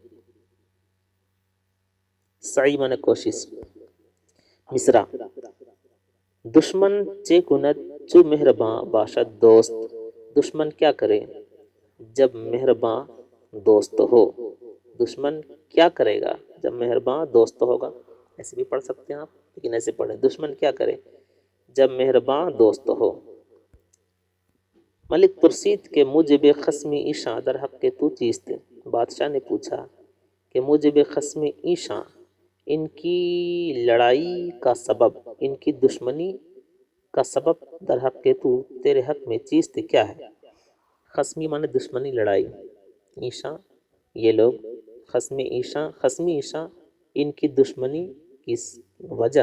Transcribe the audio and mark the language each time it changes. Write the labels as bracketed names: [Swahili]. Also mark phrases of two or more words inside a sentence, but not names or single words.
[Urdu] سعی معنی کوشش۔ [Persian] مصرع: دشمن چے کند چو مہرباں باشد دوست، [Urdu] دشمن کیا کرے جب مہرباں دوست ہو، دشمن کیا کرے گا جب مہرباں دوست ہوگا، ایسے بھی پڑھ سکتے ہیں آپ، لیکن ایسے پڑھیں، دشمن کیا کرے جب مہرباں دوست ہو۔ [Persian] ملک پرسید کہ موجب خصمی ایشاں در حق کے تو چیست. [Urdu] بادشاہ نے پوچھا کہ [Persian] موجب خصمی ایشاں، [Urdu] ان کی لڑائی کا سبب، ان کی دشمنی کا سبب، [Persian] در حق کے تو [Urdu] تیرے حق میں چیست کیا ہے. خصمی مانے دشمنی، لڑائی. ایشاں یہ لوگ، [Persian] خصمی ایشاں [Urdu] ان کی دشمنی کی وجہ.